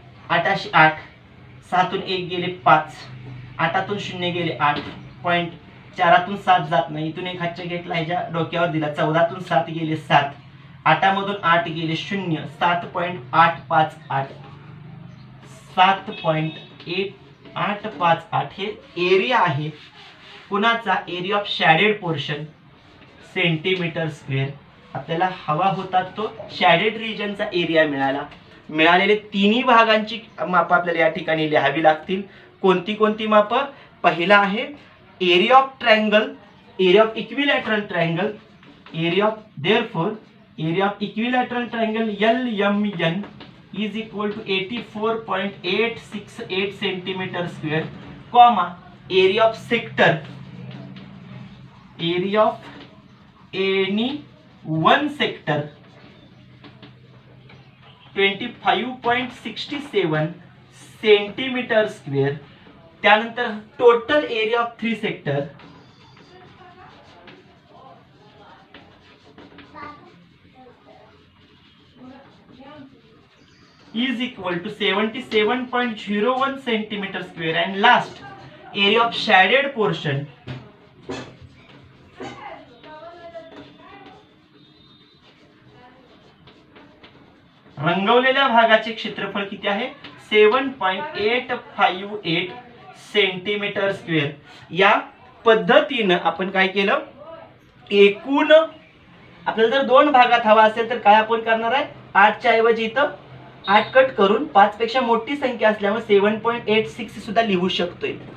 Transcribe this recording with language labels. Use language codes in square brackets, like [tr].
[mr] 8 8 7 1 गेले 5, 8 0 गेले 8 पॉइंट 4 7 जात नाही. इथून एक हातच्या घेतला ह्याच्या डोक्यावर दिला. 14 7 गेले 7, 8 मधून 8 गेले 0, 7.858 7.858 हे एरिया आहे कुणाचा? [en] Area of shaded portion centimetre square. [mr] आपल्याला हवा होता तो शॅडेड रिजनचा एरिया मिळाला. मिळालेले तिन्ही भागांची माप आपल्याला या ठिकाणी लिहावी लागतील. कोणती कोणती माप? पहिला आहे [en] Area of triangle, area of equilateral triangle, area of therefore area of equilateral triangle LMN is equal to 84.868 centimetre square, comma area of sector, area of any one sector 25.67 centimetre square. त्यानंतर total area of 3 sector is equal to 77.01 centimeter square. And last, area of shaded portion [mr] रंगवलेल्या भागाचे क्षेत्रफळ किती आहे? [en] 7.858 centimetre square. [mr] या पद्धतीने आपण काय केलं? एकूण आपल्याला जर 2 भागात हवा असेल तर काय आपण करणार आहे? 8 च्या ऐवजी इथं 8 कट करून 5 पेक्षा मोठी संख्या असल्यामुळे 7.86 सुद्धा लिहू शकतोय.